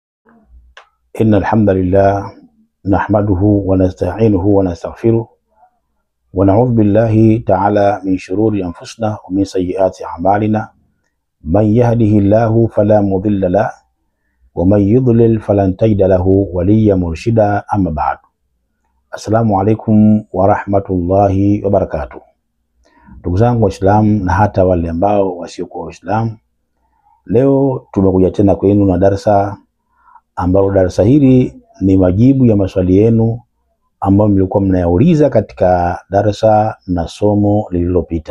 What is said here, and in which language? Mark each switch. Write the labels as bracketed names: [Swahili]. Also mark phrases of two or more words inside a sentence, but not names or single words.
[Arabic] إن الحمد لله نحمده ونستعينه ونستغفره ونعوذ بالله تعالى من شرور أنفسنا ومن سيئات أعمالنا. من يهده الله فلا مضل له ومن يضلل فلن تجد له وليا مرشدا. أما بعد، السلام عليكم ورحمة الله وبركاته. [Swahili] Ndugu zangu Waislamu na hata wale ambao wasiokuwa Waislamu, leo tumekuja tena kwenu na darasa ambalo darasa hili ni majibu ya maswali yenu ambayo mlikuwa mnayauliza katika darasa na somo lililopita.